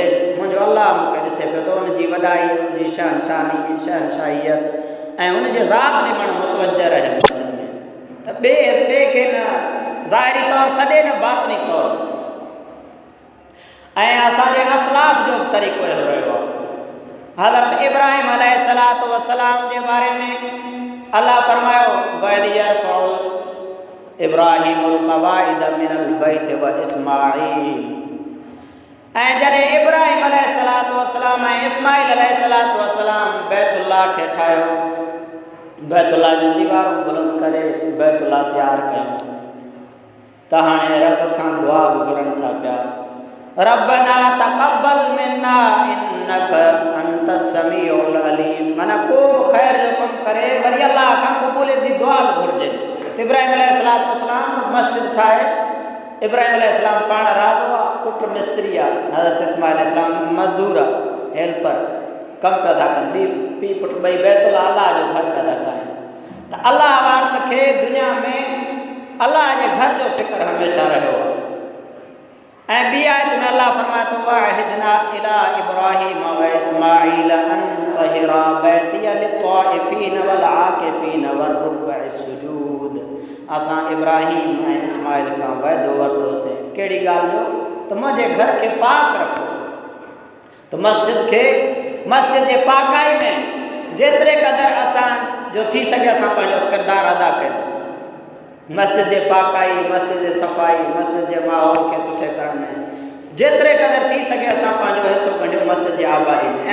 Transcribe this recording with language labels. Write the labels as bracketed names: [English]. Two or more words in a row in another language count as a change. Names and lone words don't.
[Sindhi] मुंहिंजो अलाह मूंखे ॾिसे पियो थो, हुनजी वॾाई, हुनजी शहनशाहियत ऐं हुनजे ज़ात ॾे माण्हू मुतवजह रहे मस्जिद में। त ॿिए खे न ज़ाहिरी तौरु सॾे न बातिनी तौरु। ऐं असांजे असलाफ़ जो बि तरीक़ो इहो रहियो आहे। हज़रत इब्राहिम [Arabic] عليه الصلاة والسلام [Sindhi] जे बारे में अलाह फरमायो [Arabic] وإذ يرفع إبراهيم القواعد من البيت وإسماعيل. [Sindhi] ऐं जॾहिं इब्राहिम [Arabic] عليه الصلاة والسلام [Sindhi] ऐं इस्माईल [Arabic] عليه الصلاة والسلام [Sindhi] बैतुल्लाह खे ठाहियो, बैतुल्लाह जी दीवारूं बुलंद करे बैतुल्लाह तयारु कयूं, त हाणे रब खां दुआ बि घुरनि था पिया [Arabic] ربنا تقبل منا إنك أنت السميع العليم. [Sindhi] माना को बि ख़ैर जो कमु करे वरी अलाह खां क़बूलियत जी दुआ बि घुरिजे। इब्राहिम अलैहिस्सलातु वस्सलाम मस्जिद ठाहे, इब्राहिम अलैहिस्सलाम पाण राज़ो आहे, पुटु मिस्त्री आहे, हज़रत इस्माईल अलैहिस्सलाम मज़दूर आहे, हेल्पर कमु पिया था कनि, पीउ पुटु ॿई बैतुल्लाह अलाह जो घर पिया था ठाहिनि। त अलाह वारनि खे दुनिया में अलाह जे घर जो फ़िक्र हमेशह रहियो आहे। ऐं ॿी आयत में अलाह फरमाए थो [Arabic] وعهدنا إلى إبراهيم وإسماعيل أن طهرا بيتي للطائفين والعاكفين والركع السجود. [Sindhi] असां इब्राहिम ऐं इस्माईल खां वाइदो वरितोसीं कहिड़ी ॻाल्हि जो त मुंहिंजे घर खे पाक रखो। त मस्जिद जे पाकाई में जेतिरे क़दुरु असां जो थी सघे असां पंहिंजो किरदारु अदा कयूं। मस्जिद जे पाकाई, मस्जिद जे सफ़ाई, मस्जिद जे माहौल खे सुठे करण में जेतिरे क़दुरु थी सघे असां पंहिंजो हिसो कढियूं मस्जिद जी आबादी में।